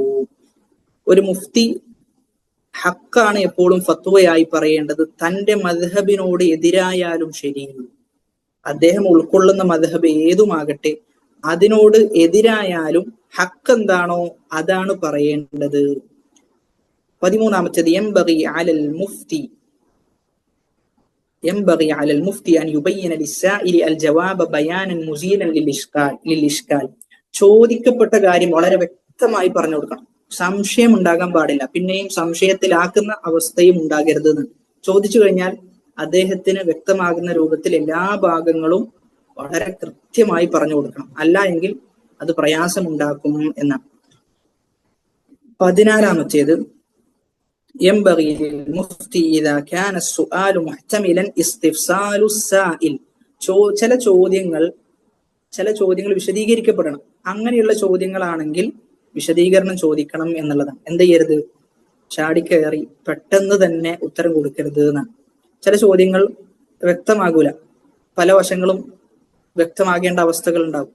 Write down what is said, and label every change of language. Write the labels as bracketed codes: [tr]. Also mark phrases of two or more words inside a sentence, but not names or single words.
[ml] ഒരു മുഫ്തി ഹക്കാണ് എപ്പോഴും ഫത്വയായി പറയേണ്ടത്, തന്റെ മദ്ഹബിനോട് എതിരായാലും ശരി. അദ്ദേഹം ഉൾക്കൊള്ളുന്ന മദ്ഹബ് ഏതുമാകട്ടെ, അതിനോട് എതിരായാലും ഹക്ക് എന്താണോ അതാണ് പറയേണ്ടത്. 13ാമത്തേത്, [ar] ينبغي على المفتي أن يبين للسائل الجواب بيانا مزيلا للإشكال. [ml] ചോദിക്കപ്പെട്ട കാര്യം വളരെ വ്യക്തമായി പറഞ്ഞു കൊടുക്കണം. സംശയം ഉണ്ടാകാൻ പാടില്ല, പിന്നെയും സംശയത്തിലാക്കുന്ന അവസ്ഥയും ഉണ്ടാകരുത് എന്ന്. ചോദിച്ചു കഴിഞ്ഞാൽ അദ്ദേഹത്തിന് വ്യക്തമാകുന്ന രൂപത്തിൽ എല്ലാ ഭാഗങ്ങളും വളരെ കൃത്യമായി പറഞ്ഞു കൊടുക്കണം. അല്ല എങ്കിൽ അത് പ്രയാസമുണ്ടാക്കും എന്നാണ്. 14ാമത്തേത്, [ar] ينبغي للمفتي إذا كان السؤال محتملا استفسال السائل. [ml] ചില ചോദ്യങ്ങൾ വിശദീകരിക്കപ്പെടണം. അങ്ങനെയുള്ള ചോദ്യങ്ങളാണെങ്കിൽ വിശദീകരണം ചോദിക്കണം എന്നുള്ളതാണ്. എന്ത് ചെയ്യരുത്, ചാടിക്കയറി പെട്ടെന്ന് തന്നെ ഉത്തരം കൊടുക്കരുത് എന്നാണ്. ചില ചോദ്യങ്ങൾ വ്യക്തമാകൂല, പല വശങ്ങളും വ്യക്തമാകേണ്ട അവസ്ഥകൾ ഉണ്ടാകും.